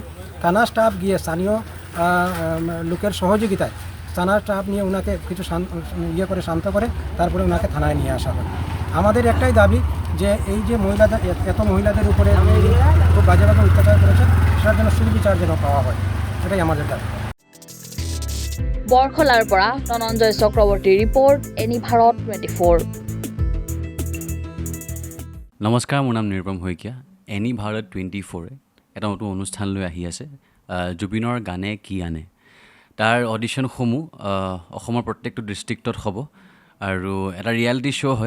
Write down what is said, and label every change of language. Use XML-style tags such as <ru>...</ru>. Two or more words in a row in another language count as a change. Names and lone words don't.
<bn>থানার স্টাফ গিয়ে স্থানীয় লোকের সহযোগিতায় থানার স্টাফ নিয়ে ওনাকে কিছু শান্ত করে তারপরে ওনাকে থানায় নিয়ে আসা হয়। আমাদের একটাই দাবি যে এই যে এত মহিলাদের উপরে খুব বাজেভাবে অত্যাচার করেছেন, সেটার জন্য সুবিচার যেন পাওয়া হয়, এটাই আমাদের দাবি।</bn> <as>বৰখলাৰ পৰা ধনঞ্জয় চক্ৰৱৰ্তীৰ ৰিপৰ্ট, এনি ভাৰত 24। নমস্কাৰ, মোৰ নাম নিৰুপম শইকীয়া। এনি ভাৰত 24 এটা নতুন অনুষ্ঠান লৈ আহি আছে, জুবিনৰ গানে কি আনে। তাৰ অডিশ্যনসমূহ অসমৰ প্ৰত্যেকটো ডিষ্ট্ৰিক্টত হ'ব আৰু এটা</as> <en>reality show'</en> <as>হয়।</as>